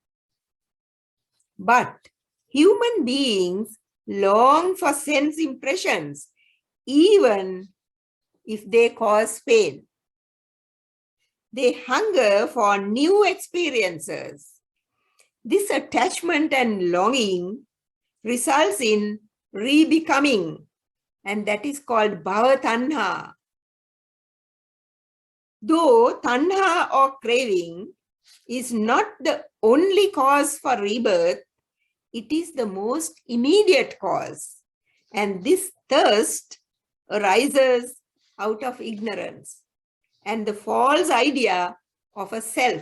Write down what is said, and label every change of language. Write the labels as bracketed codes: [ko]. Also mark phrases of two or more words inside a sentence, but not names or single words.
[en] But human beings long for sense impressions, even if they cause pain. They hunger for new experiences. This attachment and longing results in re-becoming, and that is called [pi] bhava tanha. [en] Though tanha or craving is not the only cause for rebirth, it is the most immediate cause. And this thirst arises out of ignorance and the false idea of a self.